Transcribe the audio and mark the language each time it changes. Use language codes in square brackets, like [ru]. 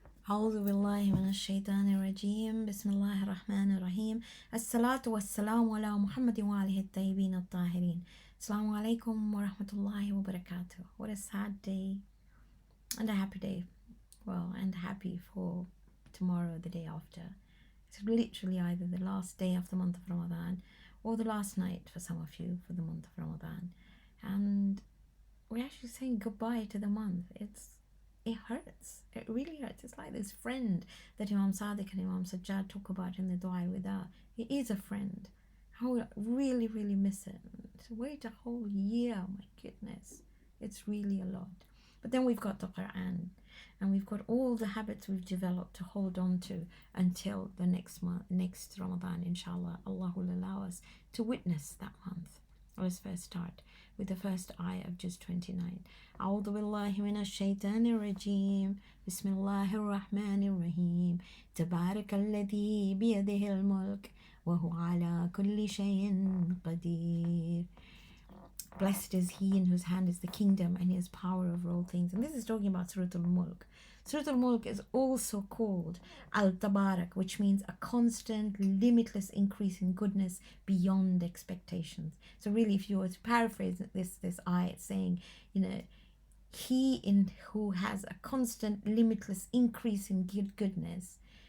[ar] أعوذ بالله من الشيطان الرجيم بسم الله الرحمن الرحيم الصلاة والسلام على محمد وآله الطيبين الطاهرين. Assalamu alaikum wa rahmatullahi wa barakatuh. [en] What a sad day and a happy day. Well, and happy for tomorrow, the day after. It's literally either the last day of the month of Ramadan or the last night for some of you for the month of Ramadan. And we're actually saying goodbye to the month. It hurts. It really hurts. It's like this friend that Imam Sadiq and Imam Sajjad talk about in the Dua Wida. He is a friend. I would really, really miss it. To wait a whole year, my goodness. It's really a lot. But then we've got the Qur'an, and we've got all the habits we've developed to hold on to until the next Ramadan, inshallah. Allah will allow us to witness that month. Let's first start with the first ayah of Juz 29. [ar] أعوذ بالله من الشيطان الرجيم بسم الله الرحمن الرحيم تبارك الذي بيده الملك وهو على كل شيء قدير. [en] Blessed is he in whose hand is the kingdom and he has power over all things. And this is talking about Surah Al-Mulk. Surah Al-Mulk is also called Al-Tabarak, which means a constant, limitless increase in goodness beyond expectations. So really, if you were to paraphrase this ayah, it's saying, he in who has a constant, limitless increase in goodness.